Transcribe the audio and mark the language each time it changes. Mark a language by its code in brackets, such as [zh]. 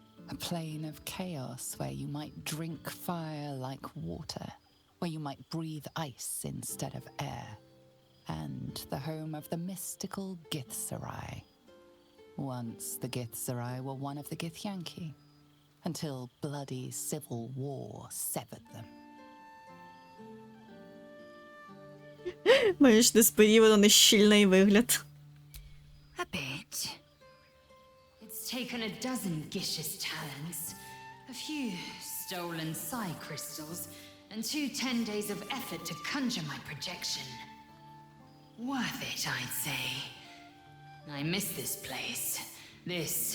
[en] A plane of chaos where you might drink fire like water, where you might breathe ice instead of air, and the home of the mystical Githzerai. Once the Githzerai were one of the Githyanki, until bloody civil war severed them. [uk] Маєш несподівано нещільний вигляд. [en] A bit. It's taken a dozen Gish's talents, a few stolen psi crystals, and 2 10 days of effort to conjure my projection. Worth it, I'd say. I miss this place. This...